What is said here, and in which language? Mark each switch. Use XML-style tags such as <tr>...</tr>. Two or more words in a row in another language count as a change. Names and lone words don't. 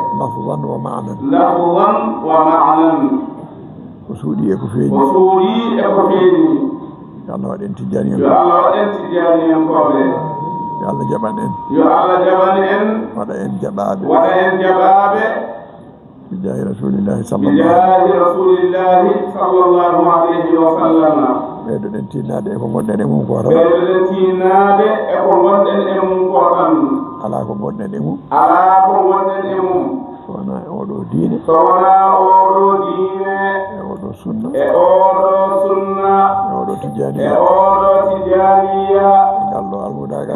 <ar>لفظا ومعنى. لفظا ومعنى.</ar> <ff>Ko suuɗi e ko feeñi. Ko suuɗi e ko feeñi. Yo Allah waɗ en Tijjani en. Yo Allah waɗ en Tijjani en koɓe. Yo Allah jaɓan en. Yo Allah jaɓan en. Waɗa en jaɓaɓe. Waɗa en jaɓaɓe.</ff> <ar>بجاه رسول الله صلى الله بجاه رسول الله صلى الله عليه وسلم.</ar> <ff>Ɓeydoɗen tinnade e ko gonɗen e mum ko tan. Ɓeydoɗen tinnade e ko gonɗen e mum ko tan. Ala ko gonɗen e mum. Ala ko gonɗen e mum. So wona e oɗo diine. So wona oɗo diine. E oɗo sunna. E oɗo sunna. E oɗo tijaniya. E oɗo tijaniya. E ngal ɗo almudagal.</ff>